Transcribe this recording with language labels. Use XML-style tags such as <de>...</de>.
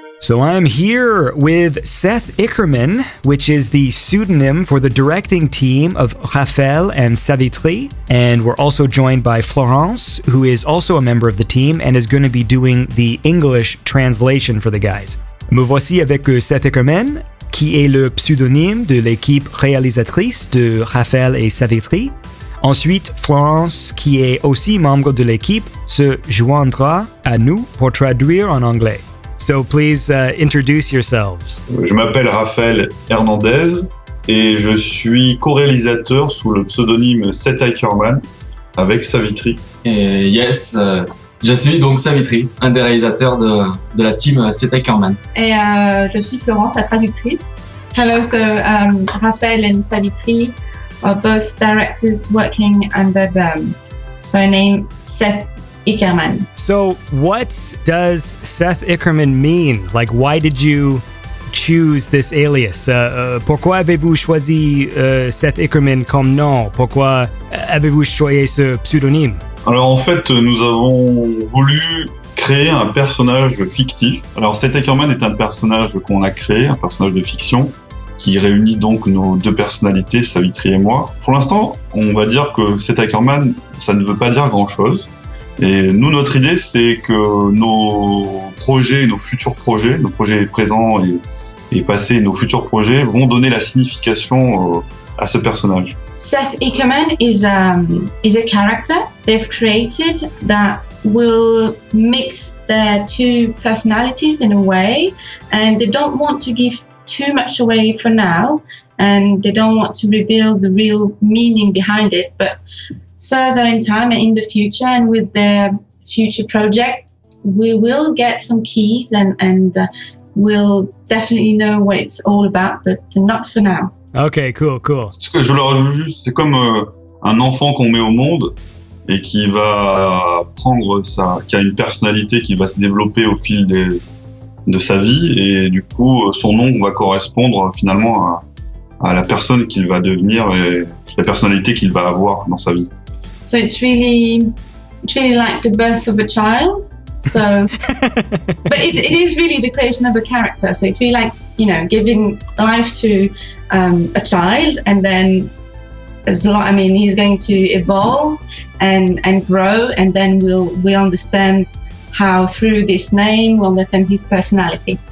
<en>So I'm here with Seth Ickerman, which is the pseudonym for the directing team of Raphaël and Savitri. And we're also joined by Florence, who is also a member of the team and is going to be doing the English translation for the guys.</en> <fr>Me voici avec Seth Ickerman, qui est le pseudonyme de l'équipe réalisatrice de Raphaël et Savitri. Ensuite, Florence, qui est aussi membre de l'équipe, se joindra à nous pour traduire en anglais.</fr> <en>So please introduce yourselves.</en> <fr>Je m'appelle Raphaël Hernandez et je suis co-réalisateur sous le pseudonyme Seth Ickerman avec Savitri. Et je suis donc Savitri, un des réalisateurs de la team Seth Ickerman. Et je suis Florence, la traductrice.</fr> <en>Hello, so Raphaël and Savitri are both directors working under the surname Seth Ickerman. So what does Seth Ickerman mean? Like, why did you choose this alias?</en> <fr>Pourquoi avez-vous choisi Seth Ickerman comme nom? Pourquoi avez-vous choisi ce pseudonyme? Alors en fait, nous avons voulu créer un personnage fictif. Alors Seth Ickerman est un personnage qu'on a créé, un personnage de fiction, qui réunit donc nos deux personnalités, Savitri et moi. Pour l'instant, on va dire que Seth Ickerman, ça ne veut pas dire grand-chose. Et nous, notre idée, c'est que nos projets, nos futurs projets, nos projets présents et passés, nos futurs projets vont donner la signification à ce personnage.</fr> <en>Seth Ickerman is a character they've created that will mix their two personalities in a way, and they don't want to give too much away for now, and they don't want to reveal the real meaning behind it, but further in time and in the future and with their future project, we will get some keys and we'll definitely know what it's all about, but not for now. Okay, cool.</en> <fr>Ce que je leur ajoute juste, c'est comme un enfant qu'on met au monde et qui va qui a une personnalité qui va se développer au fil de sa vie, et du coup, son nom va correspondre finalement à la personne qu'il va devenir et la personnalité qu'il va avoir dans sa vie.</fr> <en>So it's really like the birth of a child. So, but it is really the creation of a character. So it's really like, giving life to a child, and then he's going to evolve and grow, and then we'll understand how through this name we'll understand his personality.</en>